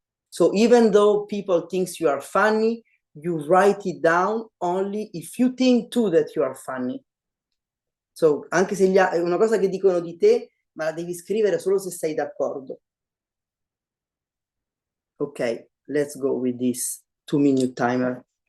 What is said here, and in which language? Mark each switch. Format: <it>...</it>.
<en>So even though people think you are funny, you write it down only if you think too that you are funny.</en> <it>So anche se è una cosa che dicono di te, ma la devi scrivere solo se sei d'accordo.</it> <en>Ok, let's go with this 2-minute timer.</en>